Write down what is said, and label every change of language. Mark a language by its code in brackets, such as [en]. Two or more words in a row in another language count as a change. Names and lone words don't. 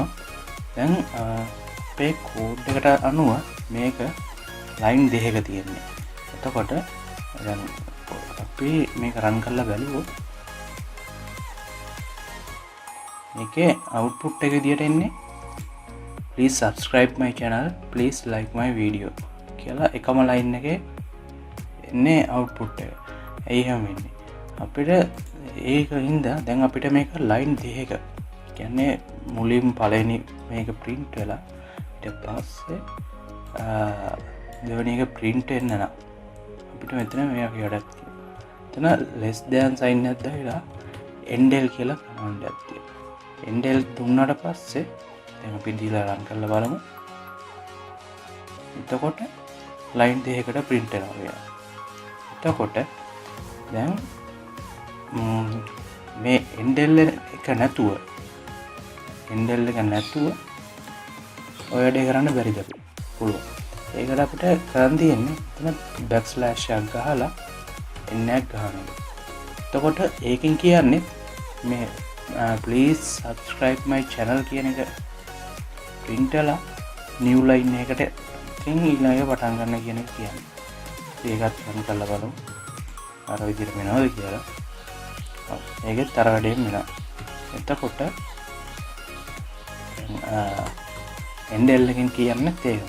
[si] දැන් අපේ කෝඩ් එකට අනුව මේක ලයින් දෙකක තියෙන්නේ. එතකොට දැන් අපි මේක රන් කරලා බලුවොත් මේකේ output එක විදියට එන්නේ [en] please subscribe my channel please like my video [si] කියලා එකම ලයින් එකේ එන්නේ output එක. එයි හැම වෙන්නේ. අපිට ඒකින්ද දැන් අපිට මේක ලයින් දෙකක කියන්නේ මුලින් පළවෙනි මේක print වෙලා ඊට පස්සේ දෙවෙනි එක print වෙන්න නම් අපිට මෙතන මේක වැඩක් තියෙනවා. එතන [en] less than sign [si] එකක් දාලා endl කියලා command එකක් තියෙනවා. endl දුන්නාට පස්සේ දැන් අපි දීලා run කරලා බලමු. එතකොට line දෙකකට print වෙනවා. එතකොට දැන් මේ endl එක නැතුව endl එක නැතුව ඔය වැඩේ කරන්න බැරිද අපිට? පුළුවන්. ඒකට අපිට කරන් තියෙන්නේ එතන backslash එකක් ගහලා n එකක් ගහන එක. එතකොට ඒකෙන් කියන්නේ මේ [en] please subscribe my channel [si] කියන එක print වෙලා [en] new line [si] එකට ඉතින් ඊළඟ එක පටන් ගන්න කියන එක කියන්නේ. ඒකත් රන් කරලා බලමු. අර විදිහට වෙනවද කියලා. ඔව්. ඒකෙත් අර වැඩේම වෙනවා. එතකොට endl එකෙන් කියන්නේ තේරෙනවා.